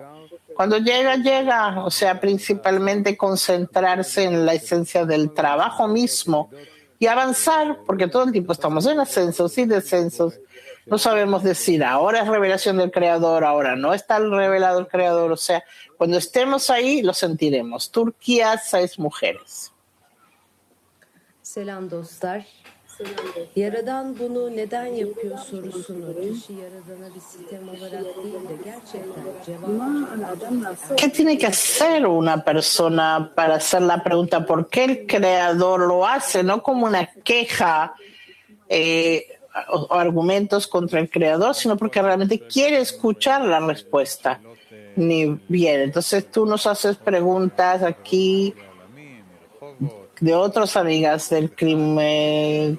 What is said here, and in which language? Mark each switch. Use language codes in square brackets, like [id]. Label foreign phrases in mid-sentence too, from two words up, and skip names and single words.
[es] Cuando llega, o sea, principalmente concentrarse en la esencia del trabajo mismo y avanzar, porque todo el tiempo estamos en ascensos y descensos. No sabemos decir, ahora es revelación del Creador, ahora no está revelado el Creador. O sea, cuando estemos ahí, lo sentiremos. Turquía, 6 mujeres. [tr] Selam dostlar. Yaradan bunu neden yapıyor sorusunu kişi yaradana bir sistem olarak değil de gerçekten cevap. [es] ¿Qué tiene que hacer una persona para hacer la pregunta por qué el Creador lo hace? No como una queja o argumentos contra el Creador, sino porque realmente quiere escuchar la respuesta. Ni bien, entonces tú nos haces preguntas aquí de otras amigas del crimen.